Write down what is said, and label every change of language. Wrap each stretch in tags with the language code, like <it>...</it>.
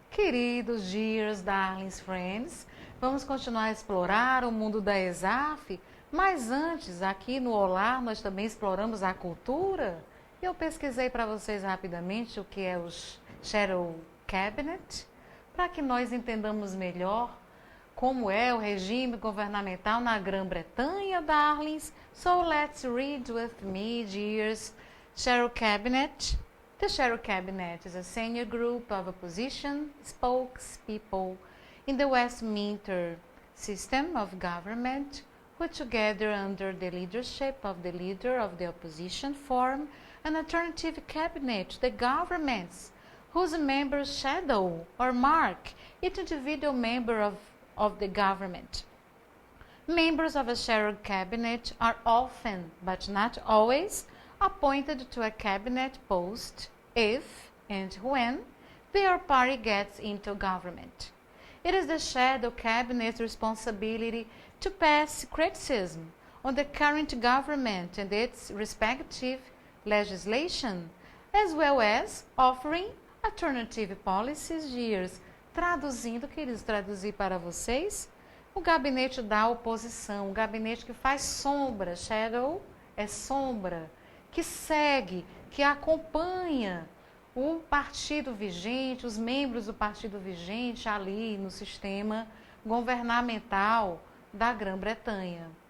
<pt>queridos,</pt> <en>dears, darlings, friends,</en> <pt>vamos continuar a explorar o mundo da ESAF, mas antes, aqui no Olá, nós também exploramos a cultura. Eu pesquisei para vocês rapidamente o que é o Shadow Cabinet, para que nós entendamos melhor como é o regime governamental na Grã-Bretanha, darlings.</pt> <en>So let's read with me, dears. Shadow Cabinet. The Shadow Cabinet is a senior group of opposition spokespeople in the Westminster system of government, who together under the leadership of the leader of the opposition form an alternative cabinet to the governments, whose members shadow or mark each individual member of the government. Members of a shadow cabinet are often, but not always, appointed to a cabinet post if and when their party gets into government. It is the shadow cabinet's responsibility to pass criticism on the current government and its respective legislation, as well as offering alternative policies, dears.</en> <pt>Traduzindo, queridos, traduzir para vocês, o gabinete da oposição, o gabinete que faz sombra, shadow é sombra, que segue, que acompanha o partido vigente, os membros do partido vigente ali no sistema governamental da Grã-Bretanha.</pt>